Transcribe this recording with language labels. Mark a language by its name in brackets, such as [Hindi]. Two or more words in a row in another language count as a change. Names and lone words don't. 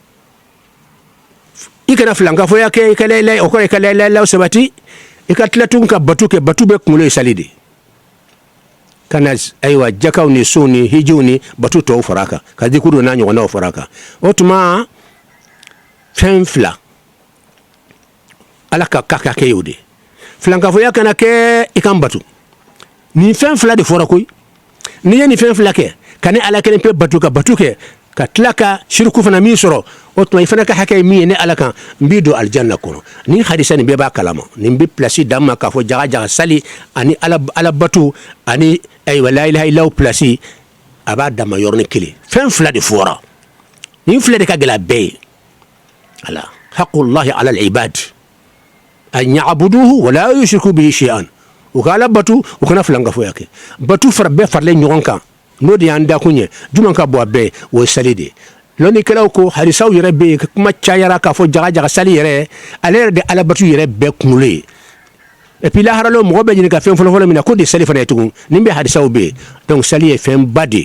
[Bambara] i kana filankafoya kɛ i ka o kɔrɔ i ka [Arabic] لا إله إلا الله [Bambara] sabati i ka tila tun ka batu kɛ batu bɛ kunkolo ye sali de kana ayiwa jakaw ni sow ni hijiw ni batu tɔw fara kan ka dikuru n'a ɲɔgɔnnaw fara kan o tuma fɛn fila ala ka kɛ y'o de filankafoya kana kɛ i kan batu nin fɛn fila de fɔra koyi n'i ye nin fɛn fila kɛ ka ni ala kelen pe batu ka batu kɛ ka tila ka shirku fana min sɔrɔ o tuma i fana ka hakɛ ye min ye ne ala kan n b'i don alijanna kɔnɔ ni hadisa nin bɛɛ b'a kalama nin bɛ pilasi d'an ma k'a fɔ jaga sali ani ala batu ani ayiwa [Arabic] لا إله إلا الله [Bambara] pilasi a b'a dama yɔrɔnin kelen fɛn fila de fɔra nin fila de ka gɛlɛ a bɛɛ ye [Arabic] ألا حق الله على العباد أن يعبدوه ولا يشركوا به شيئا [Bambara] u ka ala batu u kana filankafoya kɛ batu bɛɛ faralen ɲɔgɔn kan n'o de y'an da kun ye jumɛn ka bɔ a bɛɛ o ye sali de lɔnnikɛlaw ko hadisaw yɛrɛ bɛ yen kuma cayara k'a fɔ jaga sali yɛrɛ ale yɛrɛ de alabatu yɛrɛ bɛɛ kunkolo ye [French] et puis [Bambara] laharalo mɔgɔ bɛ ɲini ka fɛn fɔlɔfɔlɔ min na ko de sali fana ye tugun nin bɛ hadisaw bɛ yen donc sali ye fɛn ba de